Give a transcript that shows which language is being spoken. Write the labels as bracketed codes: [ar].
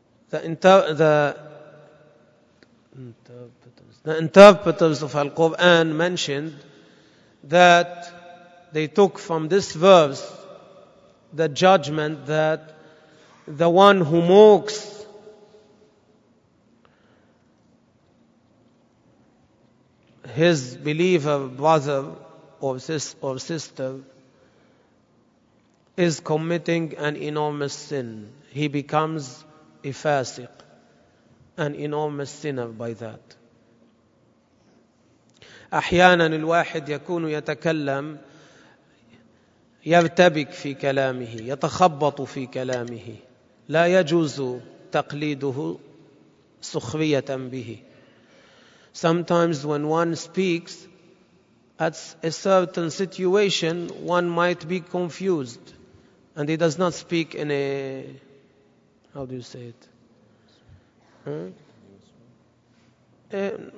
[en] The interpreters of Al-Quran mentioned that they took from this verse the judgment that the one who mocks his believer, brother or sister is committing an enormous sin. He becomes a fasiq, an enormous sinner by that. [ar] أحيانا الواحد يكون يتكلم يرتبك في كلامه، يتخبط في كلامه، لا يجوز تقليده سخرية به. [en] Sometimes when one speaks at a certain situation, one might be confused and he does not speak in a, how do you say it?